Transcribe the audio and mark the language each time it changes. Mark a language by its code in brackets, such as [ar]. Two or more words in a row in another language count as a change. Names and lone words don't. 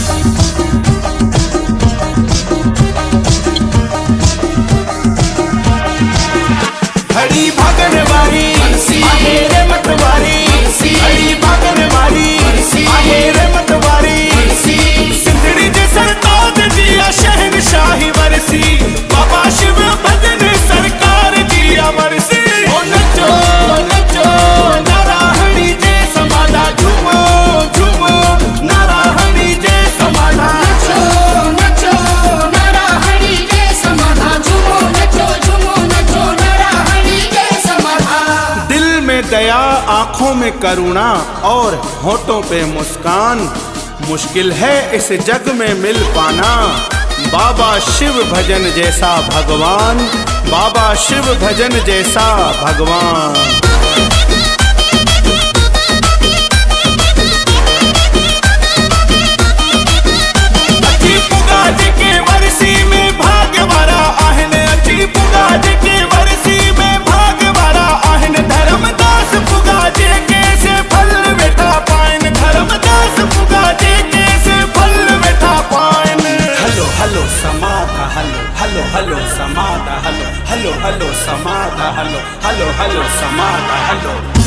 [sd] घड़ी भागन वारी आहे रे मतवारी, घड़ी भागन वारी आहे रे मतवारी। सिंधड़ी जे सरताज जी शहनशाही वरसी, बाबा शिव भजन सरकार जी वरसी। ओ नचो नचो नाराहणी जे समाधा, झूमो झूमो नाराहणी जे समाधा। नचो नचो नाराहणी जे समाधा, झूमो नचो झूमो नचो नाराहणी जे समाधा। [hi] दिल में दया, आंखों में करुणा और होठों पे मुस्कान, मुश्किल है इस जग में मिल पाना। बाबा शिव भजन जैसा भगवान, बाबा शिव भजन जैसा भगवान। [sd] अची पुगा के वरसी में भाग्य वारा आहन, अची पुगा के वरसी में भाग्य वारा आहन। धर्मदास पुगा के से फल वेठा पाइन, धर्मदास पुगा के से फल वेठा पाइन। हलो हलो समाधा हलो हलो हलो समाधा हलो हलो हलो समाधा हलो हलो हलो समाधा हलो।